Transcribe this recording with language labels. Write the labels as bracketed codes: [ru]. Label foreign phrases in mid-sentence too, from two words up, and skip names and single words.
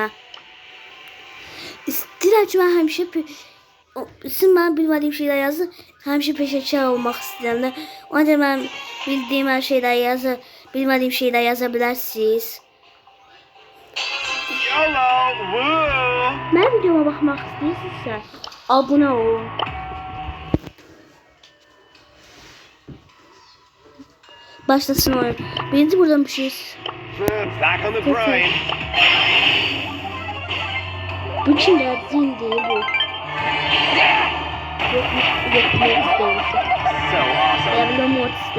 [az] İstəyirəm ki, mən həmişə siz mən bilmədiyim şeyləri yazın. Həmişə peşəkar olmaq istəyirəm. Ona görə mən bildiyim hər şeyləri bilmədiyim şeyləri yaza bilərsiniz. Mən videoma baxmaq istəyirsinizsə, abunə olun. Başlasın oyun. Birinci buradan bir şey. [tr] Bu kim ya? Zin değil bu. Yok Mortis değil. Ya da Mortis'ti.